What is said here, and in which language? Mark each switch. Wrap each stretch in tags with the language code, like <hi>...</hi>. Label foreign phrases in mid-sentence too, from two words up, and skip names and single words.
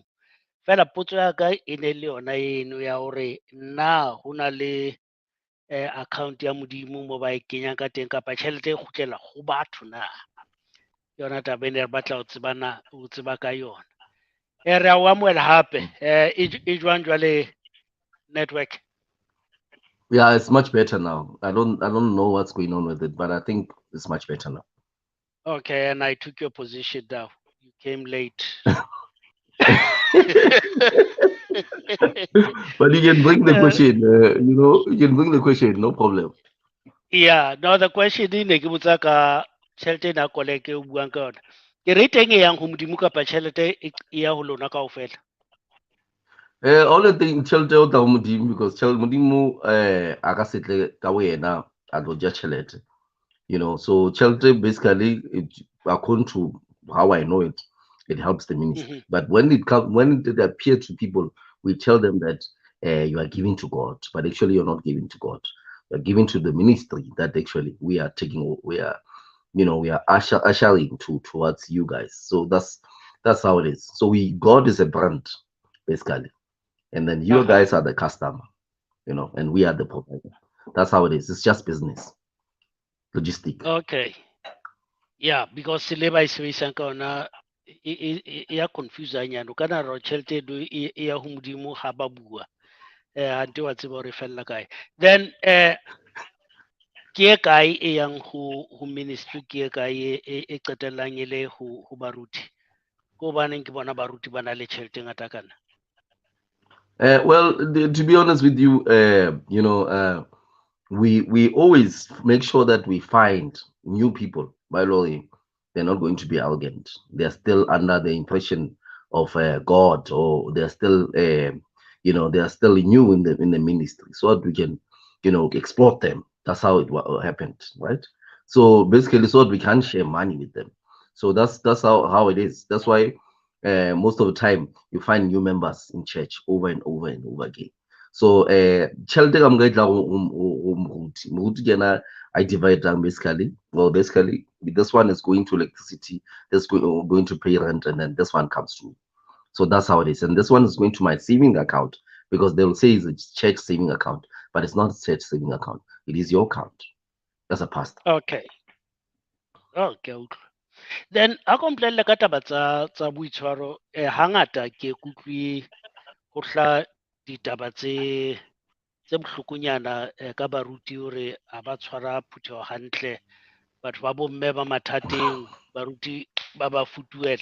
<st>Fela potso ya ka e ne le yona eno ya hore na ho na le account ya Modimo moo ba e kenyang ka teng, kapa tjhelete e kgutlela ho batho na? Yona taba e ne re batla ho tseba ka yona. Re a o amohela hape. E jwang jwale network?</st> <en>Yeah, it's much better now. I don't know what's going on with it, but I think it's much better now. Okay, and I took your position now. You came late. But you can bring the question, you can bring the question, no problem. Yeah, now the question</en> <st>e ne ke botsa ka tjhelete ena koleke o buang ka yona. Ke re teng e yang ho Modimo kapa tjhelete e ya ho lona kaofela?</st> <en>Only thing</en> <st>tjhelete o tla ho Modimo, because Modimo a ka setle ka wena a tlo ja tjhelete.</st> <en>So tjhelete basically, according to how I know it, it helps the ministry. But when it appears to people, we tell them that you are giving to God, but actually you're not giving to God. You're giving to the ministry that actually we are ushering towards you guys. So that's how it is. So God is a brand, basically, and then you guys are the customer, and we are the provider. That's how it is. It's just business, logistic. Okay.</en> <st>Yeah, because le ba e sebedisang ka ona e ya confuse hanyane. O ka nahana hore tjhelete eno e ya ho Modimo ha ba bua. Hante wa tseba hore e fella kae. Then ke e kae e yang ho ministry, ke e kae e qetellang e le ho baruti? Ke hobaneng ke bona baruti ba na le tjhelete ngata kana?</st> <en>Well, to be honest with you, we always make sure that we find new people. By the way, they're not going to be arrogant. They're still under the impression of God, or they're still, they're still new in the ministry, so that we can, exploit them. That's how it happened, right? So basically, so that we can share money with them. So that's how it is. That's why most of the time you find new members in church over and over and over again.</en> <st>So tjhelete ka moka e tla go moruti</st> <en>I divide down basically. Well, basically this one is going to electricity, this going to pay rent, and then this one comes to me. So that's how it is. And this one is going to my saving account, because they'll say it's a church saving account, but it's not a church saving account. It is your account as a pastor. Okay.</en> <st>Then ha ko mpolelle ka taba tsa boitshwaro, hangata ke kutlwe ho hla ditaba tse bohlokonyana ka baruti hore ha ba tshwara phutheho hantle, batho ba bomme ba mathateng, baruti ba ba futuela.</st>